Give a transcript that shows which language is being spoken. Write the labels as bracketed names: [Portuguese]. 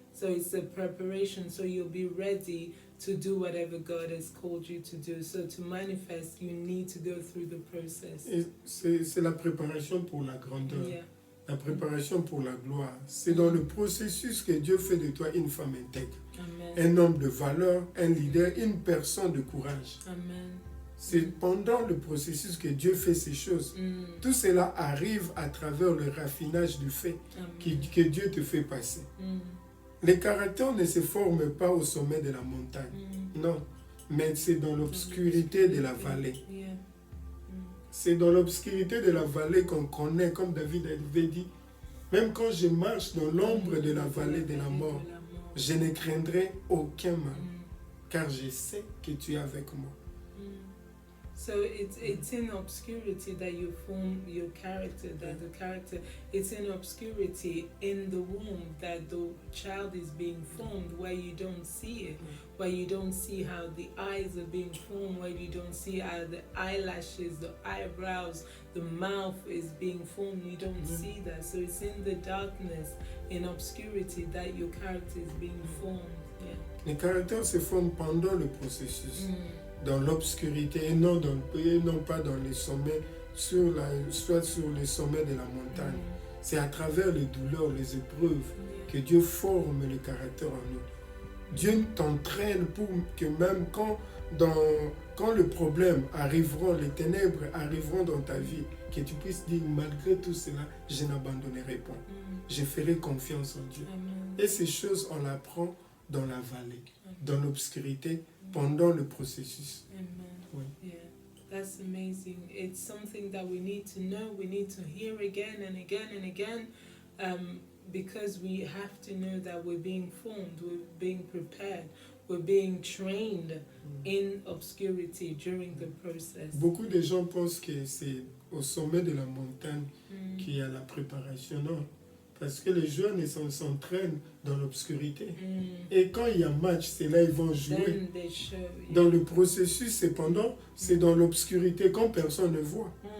[English] So it's a preparation, so you'll be ready to do whatever God has called you to do. So to manifest, you need to go through the process. [French] Et c'est la préparation pour la grandeur. [English] Yeah. [French] La préparation pour la gloire. C'est dans le processus que Dieu fait de toi une femme intègre, Amen. un homme de valeur, un leader, une personne de courage. Amen. C'est pendant le processus que Dieu fait ces choses. Tout cela arrive à travers le raffinage du fait que Dieu te fait passer. Les caractères ne se forment pas au sommet de la montagne, non, mais c'est dans l'obscurité de la vallée. [English] Yeah. [French] C'est dans l'obscurité de la vallée qu'on connaît, comme David avait dit, même quand je marche dans l'ombre de la vallée de la mort, je ne craindrai aucun mal, car je sais que tu es avec moi. [English] So it's in obscurity that you form your character, that the character, it's in obscurity in the womb that the child is being formed, where you don't see it, where you don't see how the eyes are being formed, where you don't see how the eyelashes, the eyebrows, the mouth is being formed, you don't see that. So it's in the darkness, in obscurity, that your character is being formed. Yeah. [French] Les caractères se forment pendant le processus. Dans l'obscurité et non pas dans les sommets, soit sur les sommets de la montagne. C'est à travers les douleurs, les épreuves que Dieu forme le caractère en nous. Dieu t'entraîne pour que même quand le problème arriveront, les ténèbres arriveront dans ta vie, que tu puisses dire malgré tout cela, je n'abandonnerai pas. Je ferai confiance en Dieu. Et ces choses, on l'apprend dans la vallée, dans l'obscurité, pendant le processus. Amen. Oui. [English] Yeah, that's amazing. It's something that we need to know, we need to hear again and again and again, because we have to know that we're being formed, we're being prepared, we're being trained in obscurity during the process. [French] Beaucoup de gens pensent que c'est au sommet de la montagne qu'il y a la préparation. Non. Parce que les jeunes s'entraînent dans l'obscurité. Et quand il y a match, c'est là ils vont jouer. Dans le processus, cependant, c'est dans l'obscurité quand personne ne voit.